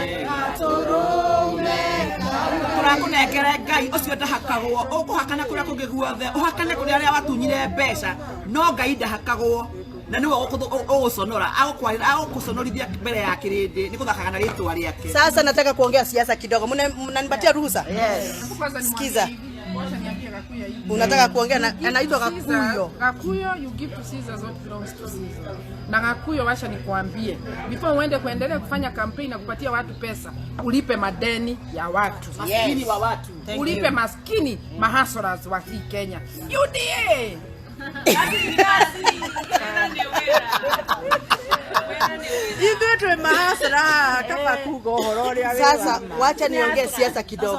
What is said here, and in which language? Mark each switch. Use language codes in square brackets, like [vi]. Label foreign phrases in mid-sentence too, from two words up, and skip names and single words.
[ki] turakunengere Ngai ucio ndahakagwo ukuhakana kuria kungi guothe uhakane kuria aria watunyire mbeca no Ngai ndahakagwo na niwe uguconora agukuconorithia mbere ya kirindi ni kuthakaga na ritwa riake. [sw] Sasa nataka kuongea siasa kidogo. Mnanipatia ruhusa? [en] Yes. [sw] Sikiza. Unataka kuongea na anaitwa Gakuyo. Gakuyo, [en] you give to Caesar what belongs to Caesar. [sw] Na Gakuyo, washa nikwambie, before uende kuendelea kufanya campaign na kupatia watu pesa, ulipe madeni ya watu. Maskini wa watu. Ulipe maskini mahasras wa hii Kenya. UDA. Sasa wacha niongee siasa kidogo.